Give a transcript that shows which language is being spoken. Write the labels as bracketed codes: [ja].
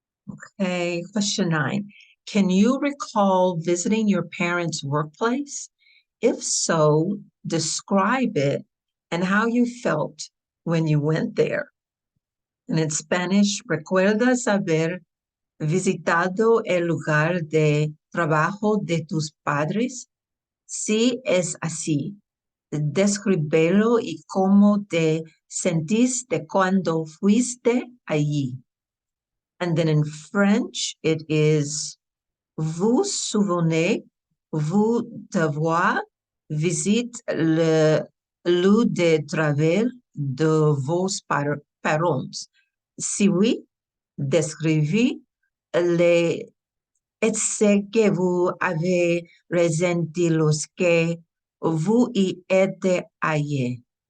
[en] Okay, question 9. Can you recall visiting your parents' workplace? If so, describe it and how you felt when you went there. And in Spanish, [es] ¿recuerdas haber visitado el lugar de trabajo de tus padres? Si es así, descríbelo y cómo te sentiste cuando fuiste allí. [en] And then in French, it is [fr] vous souvenez vous d'avoir visité le lieu de travail de vos parents? Si oui, décrivez les ce que vous avez ressenti lorsque vous y étiez allé.